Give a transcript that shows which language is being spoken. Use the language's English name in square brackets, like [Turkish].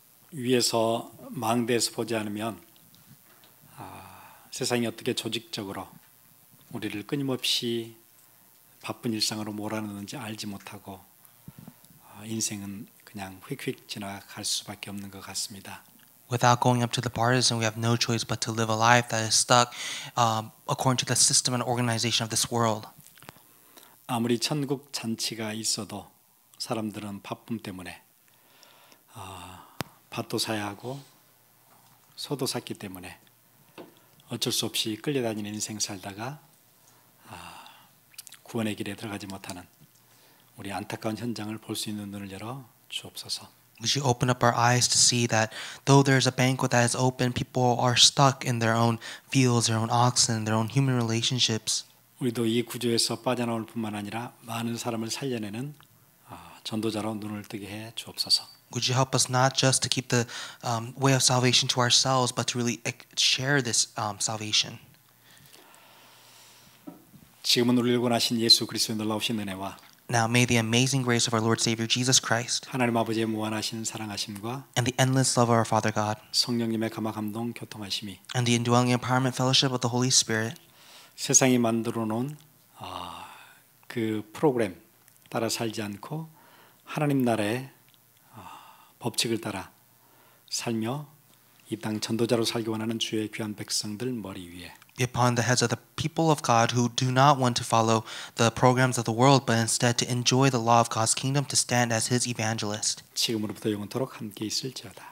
[Korean] 위에서 망대에서 보지 않으면 세상이 어떻게 조직적으로 우리를 끊임없이 바쁜 일상으로 몰아넣는지 알지 못하고 인생은 그냥 휙휙 지나갈 수밖에 없는 것 같습니다. [English] Without going up to the partisan, we have no choice but to live a life that is stuck according to the system and organization of this world. [Korean] 아무리 천국 잔치가 있어도 사람들은 바쁨 때문에 밭도 사야 하고 소도 샀기 때문에 어쩔 수 없이 끌려다니는 인생 살다가 구원의 길에 들어가지 못하는 우리 안타까운 현장을 볼 수 있는 눈을 열어 주옵소서. [English] Would you open up our eyes to see that though there's a banquet that is open, people are stuck in their own fields, their own oxen, their own human relationships. [Korean] 우리도 이 구조에서 빠져나올 뿐만 아니라 많은 사람을 살려내는 전도자로 눈을 뜨게 해 주옵소서. [English] Would you help us not just to keep the way of salvation to ourselves, but to really share this salvation? [Korean] 지금은 우리를 구원하신 예수 그리스도의 놀라우신 은혜와 [English] Now may the amazing grace of our Lord Savior Jesus Christ [Korean] 하나님 아버지의 무한하신 사랑하심과 [English] and the endless love of our Father God [Korean] 성령님의 감화 감동 교통하심이 [English] and the indwelling empowerment fellowship of the Holy Spirit [Korean] 세상이 만들어 놓은 그 프로그램 따라 살지 않고 하나님 나라의 법칙을 따라 살며 이 땅 전도자로 살기 원하는 주의 귀한 백성들 머리 위에 [English] be upon the heads of the people of God who do not want to follow the programs of the world, but instead to enjoy the law of God's kingdom, to stand as His evangelist. [Korean] 지금으로부터 영원토록 함께 있을지어다.